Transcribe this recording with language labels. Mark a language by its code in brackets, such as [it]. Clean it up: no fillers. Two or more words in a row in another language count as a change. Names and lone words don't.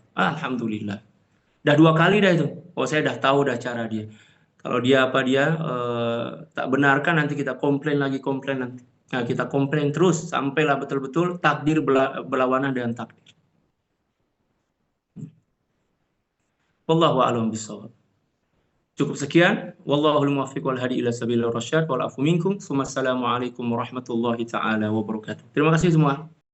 [ms] Alhamdulillah. Dah 2 kali dah itu. Oh, saya dah tahu dah cara dia. Kalau dia tak benarkan, nanti kita komplain lagi nanti. Nah, kita komplain terus sampailah betul-betul takdir berlawanan dengan takdir. [ar] والله أعلم بالصواب. [ms] Cukup sekian. [ar] والله الموفق والهادي إلى سبيل الرشاد والعفو منكم. والسلام عليكم ورحمة الله تعالى وبركاته. [ms] Terima kasih semua.